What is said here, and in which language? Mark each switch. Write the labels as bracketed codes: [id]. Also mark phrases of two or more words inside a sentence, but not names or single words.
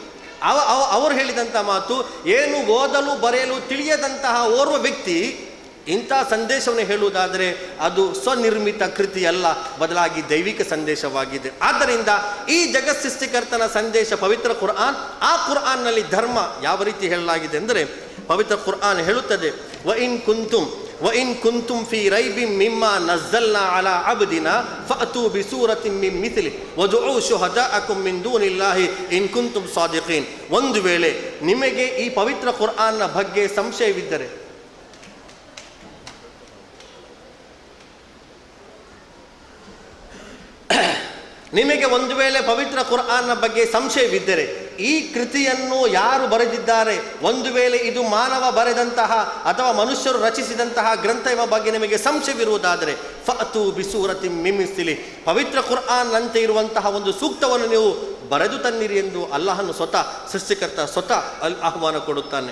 [kn] ಅವರು ಹೇಳಿದಂಥ ಮಾತು ಏನು, ಓದಲು ಬರೆಯಲು ತಿಳಿಯದಂತಹ ಓರ್ವ ವ್ಯಕ್ತಿ ಇಂಥ ಸಂದೇಶವನ್ನು ಹೇಳುವುದಾದರೆ ಅದು ಸ್ವನಿರ್ಮಿತ ಕೃತಿಯಲ್ಲ, ಬದಲಾಗಿ ದೈವಿಕ ಸಂದೇಶವಾಗಿದೆ. ಆದ್ದರಿಂದ ಈ ಜಗತ್ ಸೃಷ್ಟಿಕರ್ತನ ಸಂದೇಶ ಪವಿತ್ರ ಕುರ್ಆನ್. ಆ ಕುರ್ಆನ್ನಲ್ಲಿ ಧರ್ಮ ಯಾವ ರೀತಿ ಹೇಳಲಾಗಿದೆ ಅಂದರೆ, ಪವಿತ್ರ ಕುರ್ಆನ್ ಹೇಳುತ್ತದೆ, [ar] وإن كنتم وإن كنتم في ريب مما نزلنا على عبدنا فأتوا بسورة من مثله وادعوا شهداءكم من دون الله إن كنتم صادقين. [kn] ಒಂದು ವೇಳೆ ನಿಮಗೆ ಈ ಪವಿತ್ರ ಕುರ್ಆನ್ನ ಬಗ್ಗೆ ಸಂಶಯವಿದ್ದರೆ, ನಿಮಗೆ ಒಂದು ವೇಳೆ ಪವಿತ್ರ ಕುರ್ಆನ್ನ ಬಗ್ಗೆ ಸಂಶಯವಿದ್ದರೆ, ಈ ಕೃತಿಯನ್ನು ಯಾರು ಬರೆದಿದ್ದಾರೆ, ಒಂದು ವೇಳೆ ಇದು ಮಾನವ ಬರೆದಂತಹ ಅಥವಾ ಮನುಷ್ಯರು ರಚಿಸಿದಂತಹ ಗ್ರಂಥ ಎಂಬ ಬಗ್ಗೆ ನಿಮಗೆ ಸಂಶಯವಿರುವುದಾದರೆ [ar] فأتوا بسورة من مثله, [kn] ಪವಿತ್ರ ಕುರ್ಆನ್ ನಂತೆ ಇರುವಂತಹ ಒಂದು ಸೂಕ್ತವನ್ನು ನೀವು ಬರೆದು ತನ್ನಿರಿ ಎಂದು ಅಲ್ಲಾಹನು ಸ್ವತಃ ಸೃಷ್ಟಿಕರ್ತ ಸ್ವತಃ ಆಹ್ವಾನ ಕೊಡುತ್ತಾನೆ.